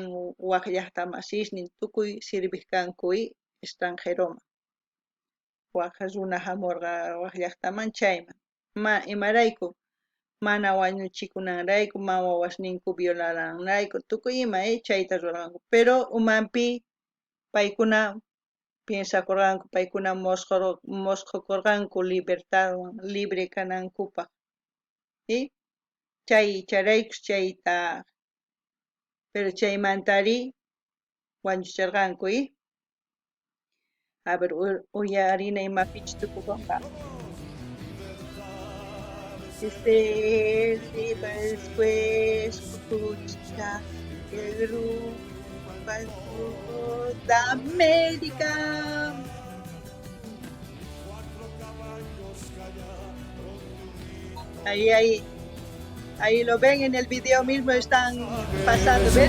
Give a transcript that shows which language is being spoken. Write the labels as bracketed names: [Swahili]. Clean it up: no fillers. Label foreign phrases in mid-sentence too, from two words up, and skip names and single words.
[Quechua] waq llaqtamasisnin tukuy sirvikankuy extranjeroma waq runa hamurqa waq llaqtaman chayman imarayku mana wañuchikunanrayku mama washninku violananrayku tukuy ima chayta ruranku pero umanpi paykuna piensakurqanku paykuna mosqokurqanku libertadwan libre kanankupaq chayraykus chayta pero chaymantari wañuchirqanku [Spanish] a ver [Quechua] uyarina imapichis tukukunqa [Spanish] después escucha el rumbo al sur de América. Ahí lo ven en el video mismo, están pasando, ¿ves?